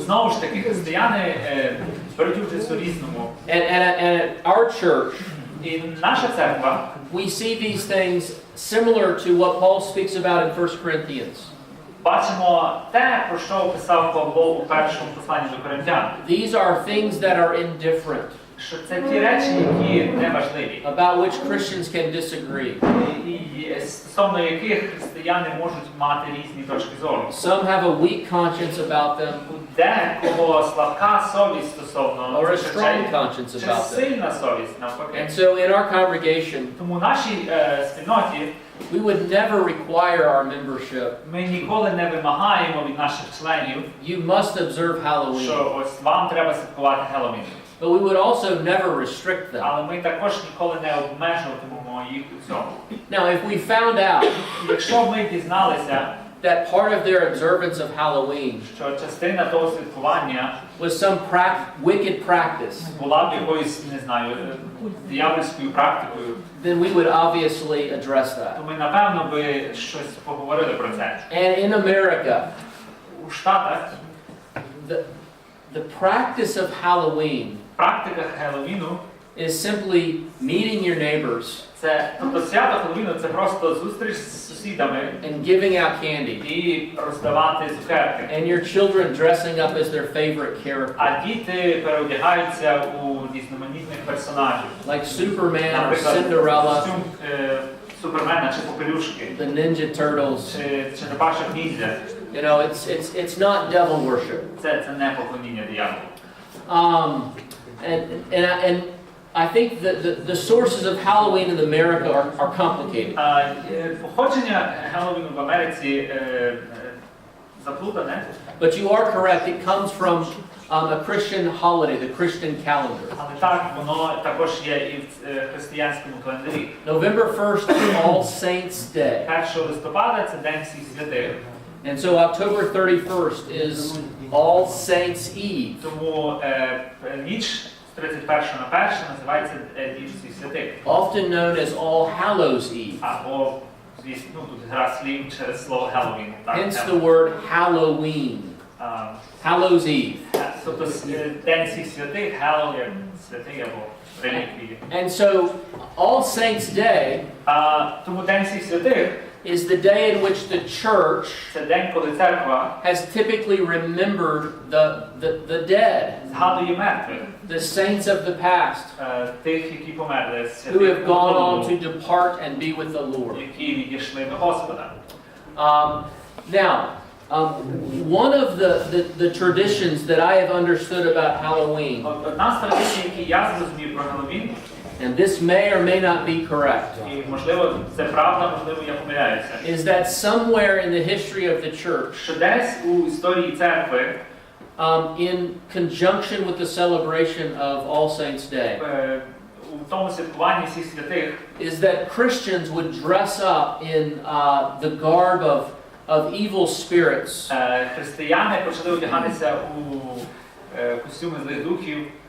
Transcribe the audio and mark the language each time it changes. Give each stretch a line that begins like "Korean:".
Ukrainian: Знову ж таки, християни беруть участь у різному.
English: And at our church,
Ukrainian: І наша церква,
English: we see these things similar to what Paul speaks about in 1 Corinthians.
Ukrainian: бачимо те, про що описав Павло у першому посланні до Коринтян.
English: These are things that are indifferent,
Ukrainian: Що це ті речі, які не важливі.
English: about which Christians can disagree.
Ukrainian: І стосовно яких християни можуть мати різні точки зору.
English: Some have a weak conscience about them,
Ukrainian: Декого слабка совість стосовно
English: or a
Ukrainian: цих
English: strong
Ukrainian: речей,
English: conscience
Ukrainian: чи
English: about them.
Ukrainian: сильна совість навпаки.
English: And so in our congregation,
Ukrainian: Тому в нашій спільноті
English: We would never require our membership.
Ukrainian: Ми ніколи не вимагаємо від наших членів,
English: You must observe Halloween.
Ukrainian: що ось вам треба святкувати Хеллоуін.
English: But we would also never restrict them.
Ukrainian: Але ми також ніколи не обмежуватимемо їх у цьому.
English: Now, if we found out
Ukrainian: Якщо ми дізналися,
English: that part of their observance of Halloween
Ukrainian: що частина того святкування
English: was some wicked practice,
Ukrainian: була б якоюсь, не знаю, диявольською практикою,
English: then we would obviously address that.
Ukrainian: то ми, напевно, би щось поговорили про це.
English: And in America,
Ukrainian: У Штатах
English: the practice of Halloween
Ukrainian: практика Хеллоуіну
English: is simply meeting your neighbors
Ukrainian: це, тобто свято Хеллоуіну це просто зустріч з сусідами
English: and giving out candy,
Ukrainian: і роздавати цукерки.
English: and your children dressing up as their favorite character,
Ukrainian: А діти переодягаються у різноманітних персонажів.
English: like Superman or
Ukrainian: Наприклад,
English: Cinderella,
Ukrainian: костюм Супермена чи Попелюшки,
English: the Ninja Turtles.
Ukrainian: чи Черепашок Ніндзя.
English: You know, it's not devil worship.
Ukrainian: Це не поклоніння дияволу.
English: And I think the sources of Halloween in America are complicated.
Ukrainian: Походження Хеллоуіну в Америці заплутане,
English: But you are correct, it comes from a Christian holiday, the Christian calendar.
Ukrainian: але так, воно також є і в християнському календарі.
English: November 1st is All Saints Day.
Ukrainian: 1 листопада це День всіх святих.
English: And so October 31st is All Saints Eve.
Ukrainian: Тому ніч з 31 на 1 називається Ніч всіх святих.
English: Often known as All Hallows Eve.
Ukrainian: Або, звісно, тут гра слів через слово Halloween.
English: Hence the word Halloween. Hallows Eve.
Ukrainian: Тобто День всіх святих, Halloween, як святий або реліквії.
English: And so All Saints Day
Ukrainian: Тому День всіх святих
English: is the day in which the church
Ukrainian: це день, коли церква
English: has typically remembered the dead,
Ukrainian: згадує мертвих,
English: the saints of the past,
Ukrainian: тих, які померли,
English: who
Ukrainian: святих,
English: have gone on to depart and be with the Lord.
Ukrainian: які відійшли до Господа.
English: Now, one of the traditions that I have understood about Halloween,
Ukrainian: Одна з традицій, які я зрозумів про Хеллоуін,
English: and this may or may not be correct,
Ukrainian: і, можливо, це правда, можливо, я помиляюся,
English: is that somewhere in the history of the church,
Ukrainian: що десь у історії церкви,
English: in conjunction with the celebration of All Saints Day,
Ukrainian: у тому святкуванні всіх святих,
English: is that Christians would dress up in the garb of evil spirits,
Ukrainian: християни почали одягатися у костюми злих духів,